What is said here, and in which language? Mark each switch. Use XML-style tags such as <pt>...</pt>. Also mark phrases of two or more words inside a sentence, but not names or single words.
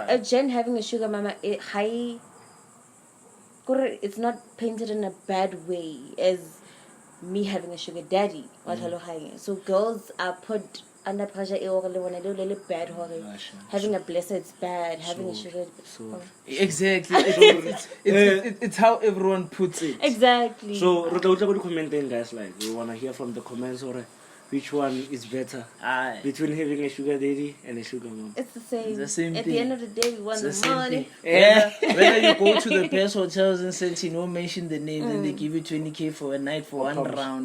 <en>a Jen having a sugar mama. It's not painted in a bad way as me having a sugar daddy. So girls are put under pressure. Bad having a blessed, it's bad. Having a sugar. Exactly. It's how everyone puts it. Exactly. So</en> <st>re tla utla go di</st> <en>commenting guys, like we wanna hear from the comments or which one is better Aye. between having a sugar daddy and a sugar mom. It's the same. The same At thing. the end of the day, we want It's the the same money. thing. Yeah. Whether you go to the best hotels and Sentino, mention the name, and they give you 20K for a night for one round.</en>